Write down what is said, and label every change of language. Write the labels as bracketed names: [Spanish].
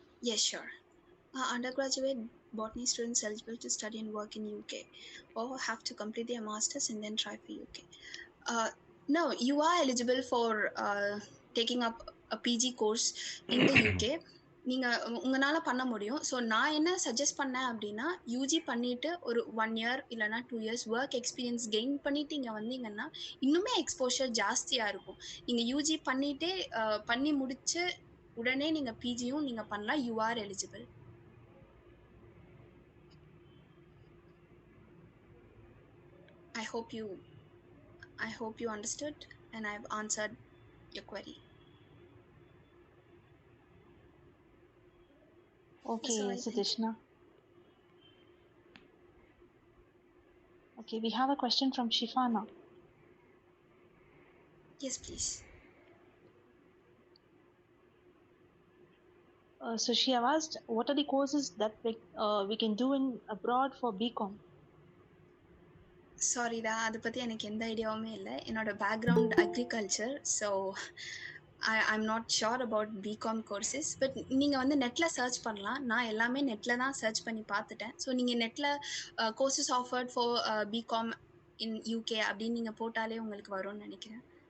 [English] Yes, sure. Undergraduate botany students eligible to study and work in UK or have to complete their masters and then try for UK. No, you are eligible for taking up a PG course in the UK. [Tamil] நீங்கள் உங்களால் பண்ண முடியும். So நான் என்ன suggest பண்ணேன் அப்படின்னா UG பண்ணிவிட்டு ஒரு 1 year இல்லைனா 2 years ஒர்க் எக்ஸ்பீரியன்ஸ் கெயின் பண்ணிவிட்டு இங்கே வந்தீங்கன்னா இன்னுமே எக்ஸ்போஷர் ஜாஸ்தியாக இருக்கும். நீங்கள் யூஜி பண்ணிவிட்டே பண்ணி முடிச்சு உடனே நீங்கள் பிஜியும் நீங்கள் பண்ணலாம். [English] You are eligible. I hope you understood and I've answered your query. Okay, Sitishna. Okay, we have a question from Shifana. Yes, please. So she have asked, what are the courses that we can do in abroad for BCom? [Tamil] சாரிடா, அதை பற்றி எனக்கு எந்த ஐடியாவுமே இல்லை. என்னோட background agriculture. [English] So I'm not sure about BCom courses. [Tamil] But நீங்கள் வந்து நெட்டில் சர்ச் பண்ணலாம். நான் எல்லாமே நெட்டில் தான் சர்ச் பண்ணி பார்த்துட்டேன். ஸோ நீங்கள் நெட்டில் [English] courses offered for BCom in UK [Tamil] அப்படின்னு நீங்கள் போட்டாலே உங்களுக்கு வரும்னு நினைக்கிறேன்.